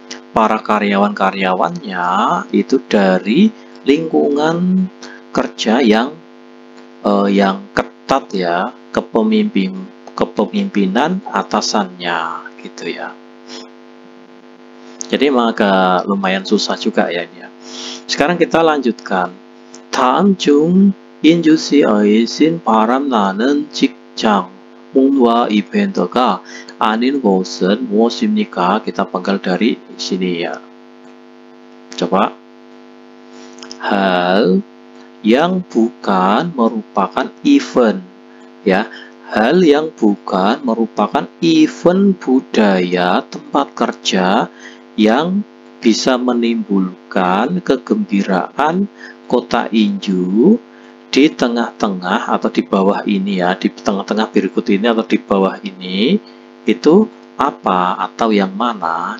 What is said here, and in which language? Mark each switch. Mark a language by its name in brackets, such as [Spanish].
[Indonesian] para karyawan-karyawannya itu dari lingkungan kerja yang ketat ya, kepemimpinan atasannya gitu ya. Jadi memang agak lumayan susah juga ya ini ya. Sekarang kita lanjutkan. [Korean] 다음 중 인주시의 신바람 나는 직장 문화 이벤트가 아닌 곳은 무엇입니까? [Indonesian] Kita penggal dari sini ya. Coba. Hal yang bukan merupakan event ya. Hal yang bukan merupakan event budaya tempat kerja yang bisa menimbulkan kegembiraan kota Inju di tengah-tengah atau di bawah ini ya, di tengah-tengah berikut ini atau di bawah ini itu apa atau yang mana?